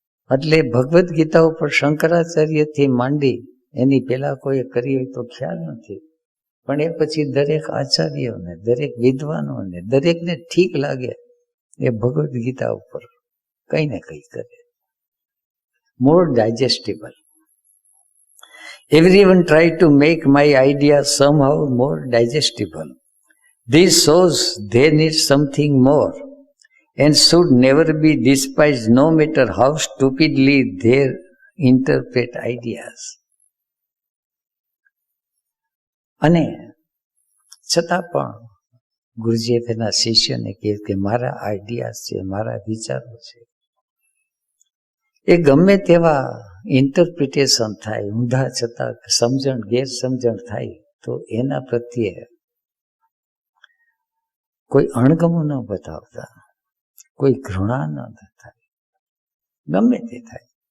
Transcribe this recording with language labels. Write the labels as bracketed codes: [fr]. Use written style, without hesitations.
[gu] એટલે ભગવદ્ ગીતા ઉપર શંકરાચાર્યથી માંડી એની પહેલા કોઈ કરી હોય તો ખ્યાલ નથી, પણ એ પછી દરેક આચાર્યોને, દરેક વિદ્વાનોને, દરેકને ઠીક લાગે એ ભગવદ્ ગીતા ઉપર કંઈ ને કંઈ કરે. [en] More digestible. Everyone tried to make my idea somehow more digestible. This shows they need something more and should never be despised, no matter how stupidly they interpret ideas. [gu] અને છતાં પણ ગુરુજીએ તેના શિષ્યને કહ્યું કે મારા આઈડિયાઝ છે, મારા વિચારો છે, એ ગમે તેવા ઇન્ટરપ્રિટેશન થાય, ઊંધા છતાં સમજણ ગેરસમજણ થાય તો એના પ્રત્યે કોઈ અણગમો ન બતાવતા, કોઈ ઘૃણા ન થાય, ગમે તે થાય.